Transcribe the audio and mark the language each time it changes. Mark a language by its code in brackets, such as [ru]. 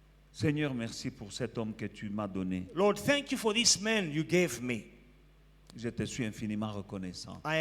[fr] Seigneur, merci pour cet homme que tu m'as donné. [en] Lord, thank you for this man you gave me. [fr] Je te suis infiniment reconnaissant